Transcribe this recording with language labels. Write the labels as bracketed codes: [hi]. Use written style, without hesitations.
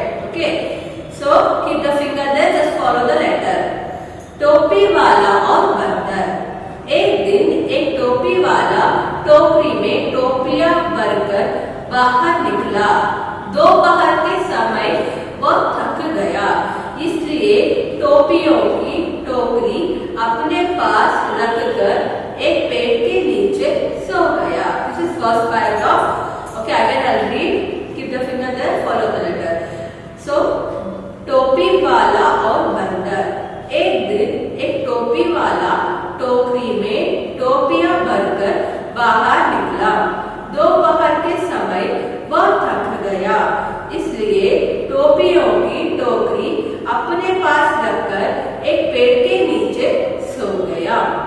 [en] Okay, so keep the finger there, just follow the letter. [hi] टोपी वाला और बंदर. एक दिन एक टोपी वाला टोकरी में टोपियां भरकर बाहर निकला. दोपहर के समय वह थक गया, इसलिए टोपियों की टोकरी अपने पास रखकर एक पेड़ के नीचे सो गया. [en] This is first paragraph. Okay, again I'll read. Keep the finger there, follow the letter. [hi] So टोपी वाला और बंदर. एक दिन एक टोपी वाला टोकरी में टोपियां भरकर बाहर निकला. दोपहर के समय वह थक गया, इसलिए टोपियों की टोकरी अपने पास रखकर एक पेड़ के नीचे सो गया.